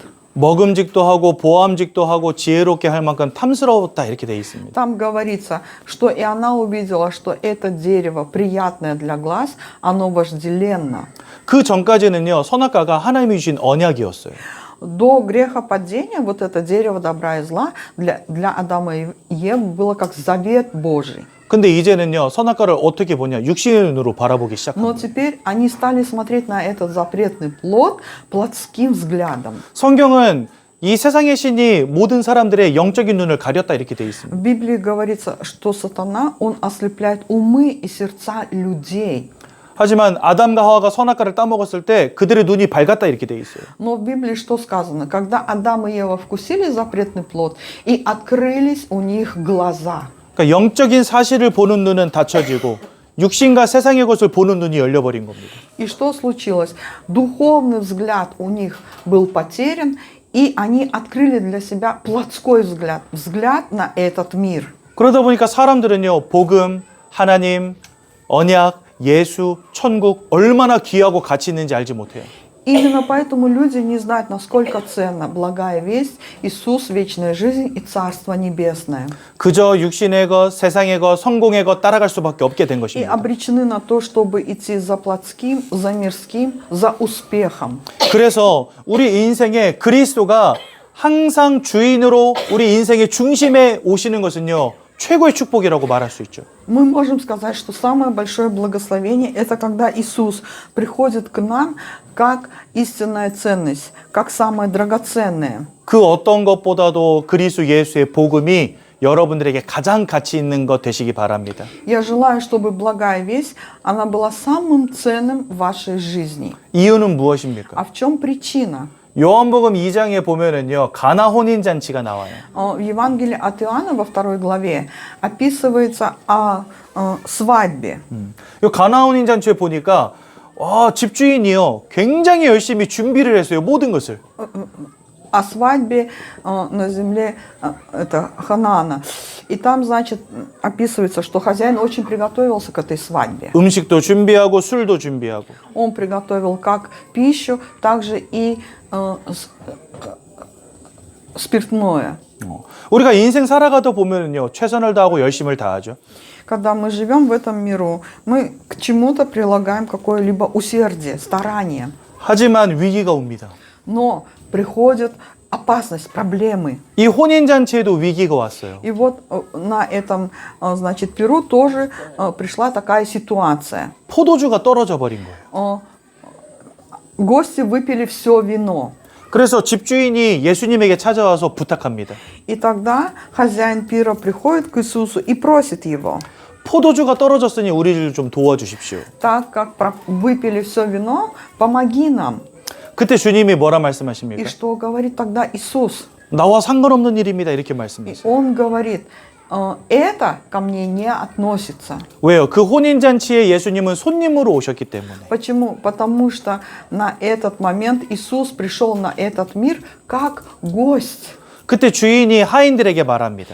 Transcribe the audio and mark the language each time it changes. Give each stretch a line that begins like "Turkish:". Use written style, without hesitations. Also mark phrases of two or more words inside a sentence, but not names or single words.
Korean: 먹음직도 하고 보암직도 하고 지혜롭게 할 만큼 탐스러웠다 이렇게 돼 있습니다.
Russian: Там говорится, что и она увидела, что это дерево приятное для глаз, оно вожделенно.
Korean: 그 전까지는요, 선악과가 하나님이 주신 언약이었어요.
Russian: До грехопадения вот это дерево добра и зла для Адама и Евы было как завет Божий.
Korean: 근데 이제는요, 선악과를 어떻게 보냐? 육신의 눈으로 바라보기
Russian: Но
Korean: 시작합니다.
Russian: теперь они стали смотреть на этот запретный плод плотским взглядом.
Korean: 성경은 이 세상의 신이 모든 사람들의 영적인 눈을 가렸다 이렇게 돼 있습니다.
Russian: В Библии говорится, что сатана, он ослепляет умы и сердца людей.
Korean: 하지만 아담과 하와가 선악과를 따먹었을 때 그들의 눈이 밝았다 이렇게 돼 있어요.
Russian: Но в Библии что сказано? Когда Адам и Ева вкусили запретный плод, и открылись у них глаза.
Korean: 그러니까 영적인 사실을 보는 눈은 닫혀지고 육신과 세상의 것을 보는 눈이 열려버린 겁니다.
Russian: И что случилось? Духовный взгляд у них был потерян, и они открыли для себя плотской взгляд, взгляд на этот мир.
Korean: 그러다 보니까 사람들은요, 복음, 하나님, 언약, 예수, 천국 얼마나 귀하고 가치 있는지 알지 못해요.
Russian: Именно поэтому люди не знают, насколько ценна благая весть, Иисус, вечная жизнь и Царство Небесное.
Korean: 그저 육신의 것, 세상의 것, 성공의 것 따라갈 수밖에 없게 된
Russian: И
Korean: 것입니다.
Russian: обречены на то, чтобы идти за плотским, за мирским, за успехом.
Korean: 그래서 우리 인생에 그리스도가 항상 주인으로 우리 인생의 중심에 오시는 것은요, 최고의 축복이라고 말할 수 있죠.
Russian: Мы можем сказать, что самое большое благословение – это когда Иисус приходит к нам как истинная ценность, как самое драгоценное.
Korean: 그 어떤 것보다도 그리스도 예수의 복음이 여러분들에게 가장 가치 있는 것 되시기 바랍니다.
Russian: Я желаю, чтобы благая весть, она была самым ценным в вашей жизни.
Korean: 이유는 무엇입니까?
Russian: А в чем причина?
Korean: 요한복음 2장에 보면은요, 가나 혼인 잔치가 나와요.
Russian: В Евангелии от Иоанна во 2 главе описывается о свадьбе.
Korean: 요 가나 혼인 잔치에 보니까 집주인이요, 굉장히 열심히 준비를 했어요, 모든 것을.
Russian: О свадьбе на земле это Ханаана. И там, значит, описывается, что хозяин очень приготовился к этой свадьбе.
Korean: 음식도 준비하고 술도 준비하고.
Russian: Он приготовил как пищу, так же и спиртное.
Korean: 우리가 인생 살아가다 보면은요, 최선을 다하고 열심을 다하죠.
Russian: Когда мы живем в этом миру, мы к чему-то прилагаем какое-либо усердие, старание.
Korean: 하지만 위기가 옵니다.
Russian: Но приходит опасность, проблемы.
Korean: 이 혼인 잔치에도 위기가 왔어요.
Russian: И вот на этом, значит, Перу тоже пришла такая ситуация.
Korean: 포도주가 떨어져 버린 거예요.
Russian: Гости выпили все вино.
Korean: 그래서 집주인이 예수님에게 찾아와서 부탁합니다.
Russian: И тогда хозяин пира приходит к Иисусу и просит его,
Korean: 포도주가 떨어졌으니 우리를 좀 도와주십시오.
Russian: так как выпили все вино, помоги нам.
Korean: 그때 주님이 뭐라
Russian: И
Korean: 말씀하십니까?
Russian: что говорит тогда Иисус?
Korean: 나와 상관없는 일입니다. 이렇게
Russian: И
Korean: 말씀하세요.
Russian: Он говорит, это ко мне не относится.
Korean: 왜요? 그 혼인 잔치에 예수님은 손님으로 오셨기 때문에.
Russian: Почему? Потому что на этот момент Иисус пришел на этот мир как гость.
Korean: 그때 주인이 하인들에게 말합니다.